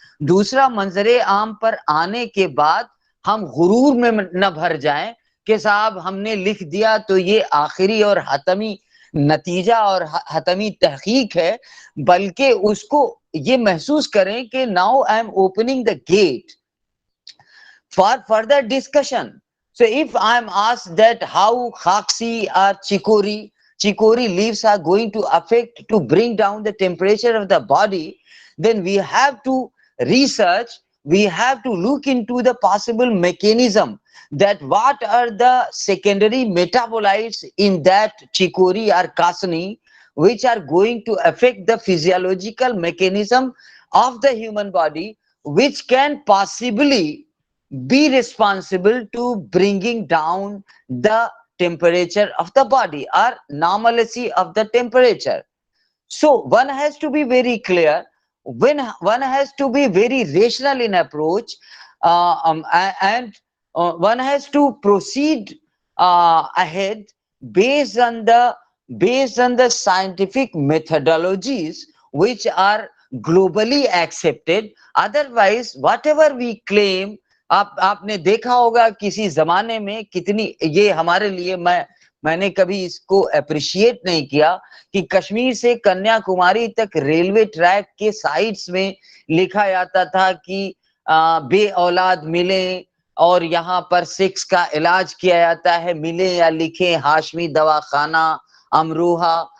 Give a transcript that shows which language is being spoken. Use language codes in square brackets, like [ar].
[ur] دوسرا منظر عام پر آنے کے بعد ہم غرور میں نہ بھر جائیں کہ صاحب ہم نے لکھ دیا تو یہ آخری اور حتمی نتیجہ اور حتمی تحقیق ہے، بلکہ اس کو یہ محسوس کریں کہ [en] now I am opening the gate for further discussion. So if I am asked that how Khaksi or chicory leaves are going to affect to bring down the temperature of the body, then we have to research, we have to look into the possible mechanism that what are the secondary metabolites in that chicory or kasani which are going to affect the physiological mechanism of the human body, which can possibly be responsible to bringing down the temperature of the body or normalcy of the temperature. So one has to be very clear, when one has to be very rational in approach, and one has to proceed ahead based on the scientific methodologies which are globally accepted. Otherwise whatever we claim, [ur] آپ نے دیکھا ہوگا کسی زمانے میں کتنی یہ ہمارے لیے میں نے کبھی اس کو اپریشیٹ نہیں کیا کہ کشمیر سے کنیا کماری تک ریلوے ٹریک کے سائڈز میں لکھا جاتا تھا کہ بے اولاد ملیں اور یہاں پر سیکس کا علاج کیا جاتا ہے، ملیں یا لکھیں ہاشمی دواخانہ امروہہ.